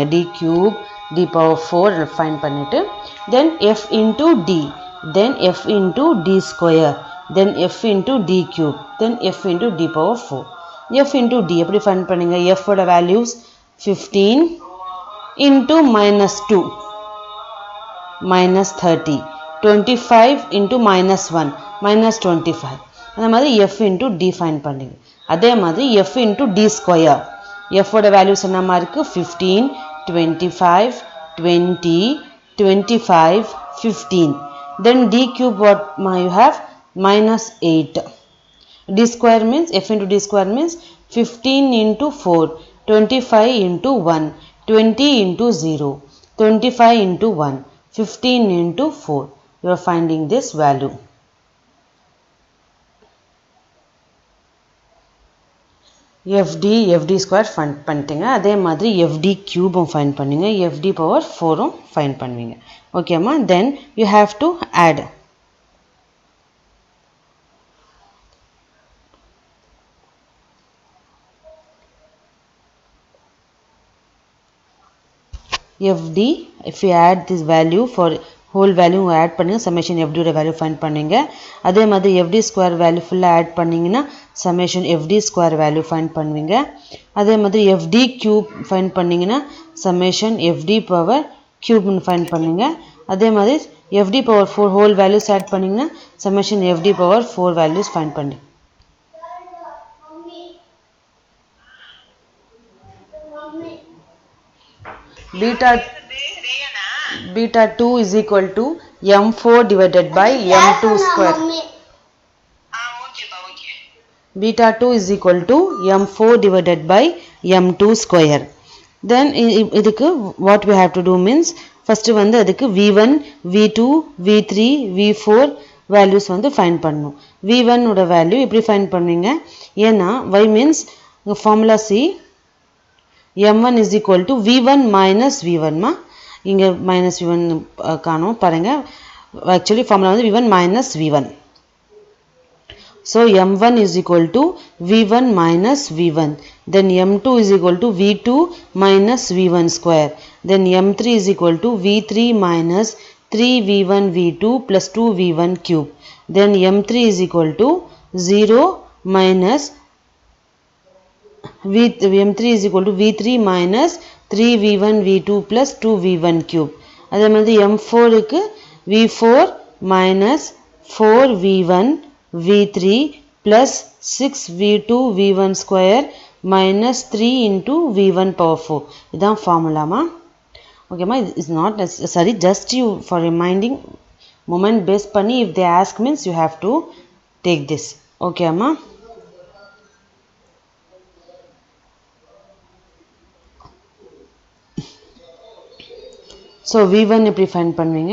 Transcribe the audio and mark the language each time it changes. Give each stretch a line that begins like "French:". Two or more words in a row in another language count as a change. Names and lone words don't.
English: d cube d power 4 find பண்ணிவிட்டு then f into d, then f into d square, then f into d cube, then f into d power 4. f into d
Tamil: எப்படி ஃபைண்ட் பண்ணுங்க?
English: எஃபோட வேல்யூஸ் 15 into minus 2 minus 30, 25 into minus 1 minus 25.
Tamil: அதே மாதிரி
English: f into d find
Tamil: பண்ணுங்க. அதே மாதிரி
English: f into d square,
Tamil: f ஓட வேல்யூஸ் என்னமா இருக்கு? 15, 25, 20, 25, 15.
English: Then d cube what you have? Minus 8. d square means f into d square means 15 into 4, 25 into 1, 20 into 0, 25 into 1, 15 into 4. You are finding this value. FD square find பண்ணிட்டீங்க.
Tamil: அதே மாதிரி
English: FD cube find பண்ணுங்க. FD power 4 find பண்ணுவீங்க. Okay அம்மா. Then you have to add. FD, if you add this value for whole value add பண்ணுங்க, summation FD ஓட value find பண்ணுங்க.
Tamil: அதே மாதிரி
English: FD square value full add பண்ணீங்கன்னா summation FD square value find பண்ணுவீங்க.
Tamil: அதே மாதிரி
English: FD cube find பண்ணீங்கன்னா summation FD power cube find பண்ணுங்க.
Tamil: அதே மாதிரி
English: FD power 4 whole values add பண்ணீங்கன்னா summation FD power 4 values find பண்ணுங்க. Beta 2 is equal to m4 divided by m2 square. Beta 2 is equal to m4 divided by m2 square. Then idukku what we have to do means first
Tamil: வந்து அதுக்கு
English: v1 v2 v3 v4 values வந்து find பண்ணனும். v1 ஓட value எப்படி find பண்ணுவீங்க? ஏனா y means formula c m1 is equal to v1 minus v1
Tamil: மா இங்க
English: minus v1
Tamil: காணோம் பாருங்க.
English: actually formula வந்து v1 minus v1. so m1 is equal to v1 minus v1, then m2 is equal to v2 minus v1 square, then m3 is equal to v3 minus 3v1 v2 plus 2v1 cube, then m3 is equal to 0 minus m3 is equal to v3 minus 3v1 v2 plus 2v1 cube.
Tamil: அதே மாதிரி
English: m4 க்கு v4 minus 4v1 v3 plus 6v2 v1 square minus 3 into v1 power 4.
Tamil: இதான் formula மா.
English: okay ma, it is not necessary, just you for reminding moment based பண்ணி if they ask means you have to take this. okay ma. so v1 எப்படி find பண்ணுவீங்க?